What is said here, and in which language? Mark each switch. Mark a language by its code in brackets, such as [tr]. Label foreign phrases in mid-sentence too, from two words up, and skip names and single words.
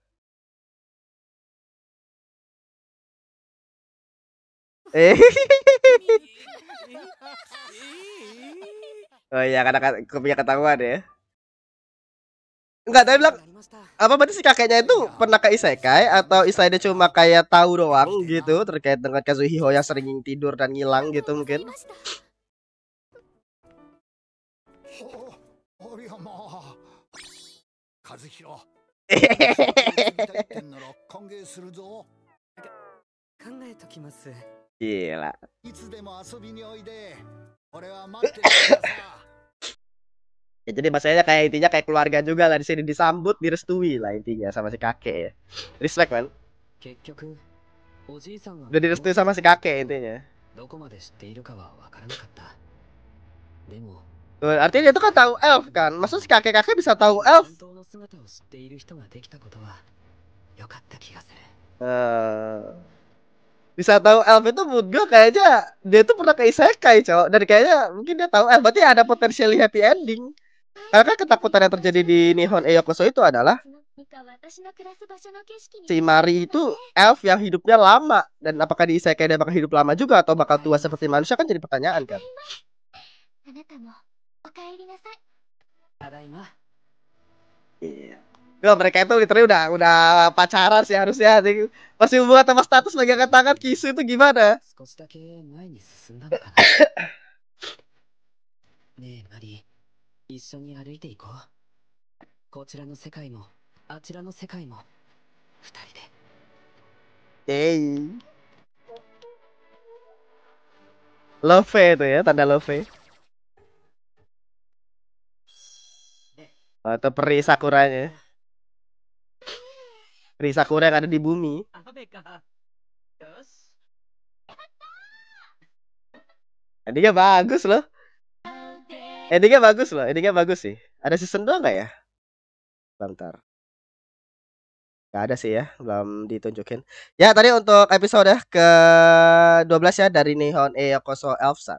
[id] Oh iya, karena kupingnya ketahuan ya. Enggak, tapi bilang apa berarti si kakeknya itu pernah ke isekai atau istilahnya cuma kayak tahu doang gitu terkait dengan Kazuhiko yang sering tidur dan ngilang gitu mungkin. [ja] おりゃまあ。和弘。歓迎するぞ。考えときます。 [id] Gila. [ja] いつでも遊びにおいで。俺は待ってるからさ。 [id] Ya jadi bahasanya kayak intinya kayak keluarga juga lah di sini, disambut, direstui lah intinya sama si kakek ya. [en] Respect man. [ja] 結局おじいさんは [id] Udah direstui sama si kakek intinya. [ja] どこまで知っているかはわからなかったでも [id] Tuh, artinya dia tuh kan tahu elf kan. Maksud si kakek-kakek bisa tahu elf. [ja] 本当の姿を知っている人ができたことは良かった気がする [id] Bisa tahu elf itu menurut gue kayaknya dia tuh pernah ke isekai cowok. Dan kayaknya mungkin dia tahu elf. Berarti ada potensial [en] happy ending. [id] Karena kan ketakutan yang terjadi di Nihon Eyokoso itu adalah si Mari itu elf yang hidupnya lama. Dan apakah di isekai dia bakal hidup lama juga atau bakal tua seperti manusia kan jadi pertanyaan kan. [ja] あなたもお帰りなさい。ただいま [id] Iya. Ya, mereka itu literally udah pacaran sih harusnya. Masih hubungan sama status pegangan tangan kisu itu gimana? [ja] 少しだけ前に進んだのかなねえマリー一緒に歩いていこうこちらの世界もあちらの世界も二人で [id] Love itu ya, tanda love. Atau peri sakuranya. Peri sakura yang ada di bumi. [ja] 雨かよし [id] Endingnya bagus loh. Endingnya bagus loh. Endingnya bagus sih. Ada season 2 nggak ya? Bentar. Gak ada sih ya. Belum ditunjukin. Ya tadi untuk episode ke-12 ya dari Nihon Eyokoso Elf-san.